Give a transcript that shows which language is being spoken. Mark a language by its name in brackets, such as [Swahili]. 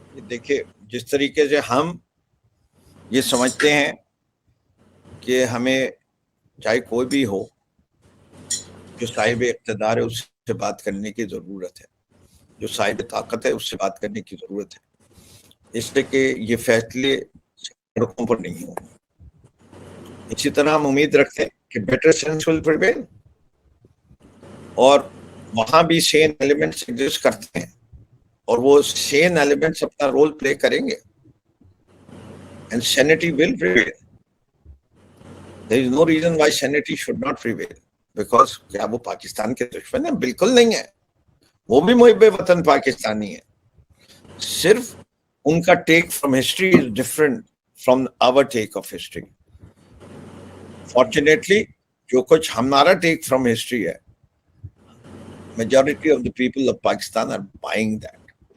[Urdu] دیکھیے، جس طریقے سے ہم یہ سمجھتے ہیں کہ ہمیں چاہے کوئی بھی ہو جو صاحب اقتدار ہے اس سے بات کرنے کی ضرورت ہے، جو صاحب طاقت ہے اس سے بات کرنے کی ضرورت ہے، اس لیے کہ یہ فیصلے سڑکوں پر نہیں ہوں. اسی طرح ہم امید رکھتے ہیں کہ [English] better sense will prevail, [Urdu] اور وہاں بھی سین ایلیمنٹس ایگزسٹ کرتے ہیں اور وہ سین ایلیمنٹس اپنا رول پلے کریں گے. [English] And sanity will prevail. There is no reason why sanity should not prevail. Because [Urdu] کیا وہ پاکستان کے دشمن ہیں؟ بالکل نہیں ہے. وہ بھی محب وطن پاکستانی ہے. صرف ان کا [English] Take from history is different from our take of history. Fortunately [Urdu] جو کچھ ہمارا [English] Take from history ہے، majority of the people of Pakistan are buying that.